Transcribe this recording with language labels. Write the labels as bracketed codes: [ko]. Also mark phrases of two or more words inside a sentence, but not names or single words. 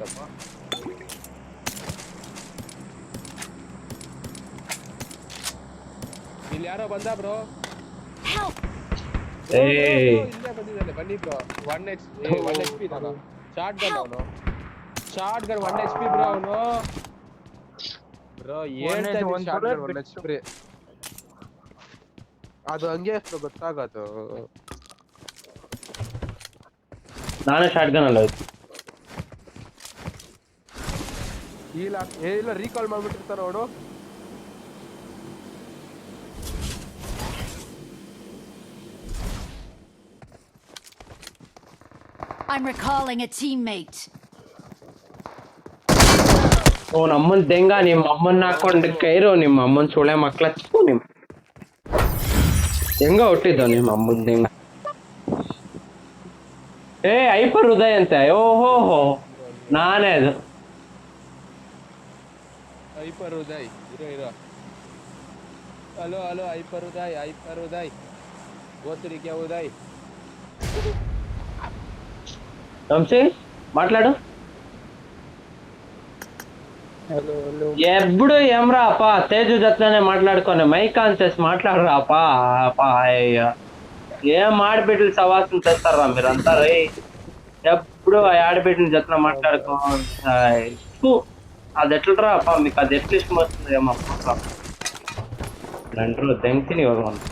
[kn] ಇಲ್ಲಿ ಯಾರೋ ಬಂದ ಬ್ರೋ ಇಲ್ಲೇ ಬಂದಿದ್ದಾನೆ ಬನ್ನಿ ಬ್ರೋ 1 HP ನಾನು ಶಾರ್ಟ್ ಗನ್ ಅವನು ಶಾರ್ಟ್ ಗನ್ 1 HP ಬ್ರೋ ಅವನು ಬ್ರೋ ಹೇಳ್ತಾ ಇದ್ದೀನಿ ಶಾರ್ಟ್ ಗನ್ 1 HP ಅದು ಹಂಗೆ ಗೊತ್ತಾಗತ್ತು ನಾನೇ ಶಾರ್ಟ್ ಗನ್ ಅಲ್ಲ ಇಲ್ಲ ರೀಕಾಲ್ ಮಾಡ್ಬಿಟ್ಟಿರ್ತಾರ ಅವನು [en] I'm recalling a teammate. [kn] ನಮ್ಮನ್ ದೆಂಗ ನಿಮ್ಮ ಅಮ್ಮನ್ನ ಹಾಕೊಂಡು ಕೈರು ನಿಮ್ಮ ಅಮ್ಮನ್ ಸುಳೆ ಮಕ್ಳ ನಿಮ್ ಹೆಂಗ ಹುಟ್ಟಿದ್ದು ನಿಮ್ಮ ಅಮ್ಮನ್ ದೆಂಗ ಐಪರ್ ಉದಯ್ ಅಂತೆ ಓಹೋ ನಾನೇ ಅದು ಐಪರ್ ಉದಯ್ ಇರೋ ಹಲೋ ಐಪರ್ ಉದಯ್ ಗೋತ್ರಿಕೆ ಉದಯ್ [te] వంశీ మాట్లాడు ఎప్పుడు ఏమ్రా అప్ప తేజు జట్లనే మాట్లాడుకోని మైక్ ఆన్ చేసి మాట్లాడరా అప్ప అయ్యా ఏం ఆడబిడ్డలు సవాసం చేస్తారా మీరంతా రై ఎప్పుడు ఆ ఆడబిడ్డల జట్ల మాట్లాడుకో అది ఎట్లరా అప్ప మీకు అది ఎట్లా ఇష్టం వస్తుంది ఏమో రండ్రు తెంగ్తిని ఇవ్వగలను